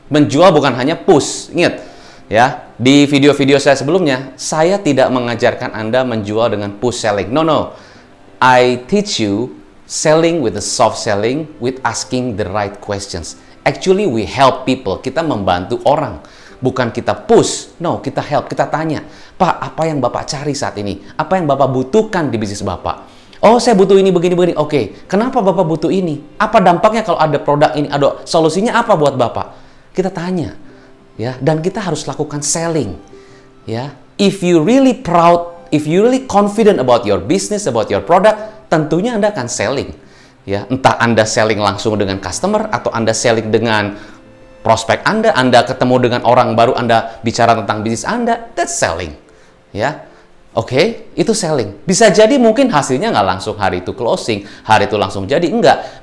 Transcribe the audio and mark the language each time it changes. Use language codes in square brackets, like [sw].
[id] Menjual bukan hanya push. Ingat, ya, di video-video saya sebelumnya, saya tidak mengajarkan Anda menjual dengan push selling. [en] No. I teach you selling with the soft selling, with asking the right questions. Actually, we help people. [id] Kita membantu orang. Bukan kita push, no, kita help, kita tanya, Pak, apa yang Bapak cari saat ini? Apa yang Bapak butuhkan di bisnis Bapak? Oh, saya butuh ini, begini. Oke, kenapa Bapak butuh ini? Apa dampaknya kalau ada produk ini? Ada solusinya apa buat Bapak? Kita tanya, ya, dan kita harus lakukan selling, ya. [en] If you really proud, if you really confident about your business, about your product, [id] tentunya Anda akan selling, ya. Entah Anda selling langsung dengan customer atau Anda selling dengan prospek Anda ketemu dengan orang baru, Anda bicara tentang bisnis Anda, [en] that's selling. [id] Ya, oke, itu selling. Bisa jadi mungkin hasilnya nggak langsung hari itu closing, hari itu langsung jadi, enggak.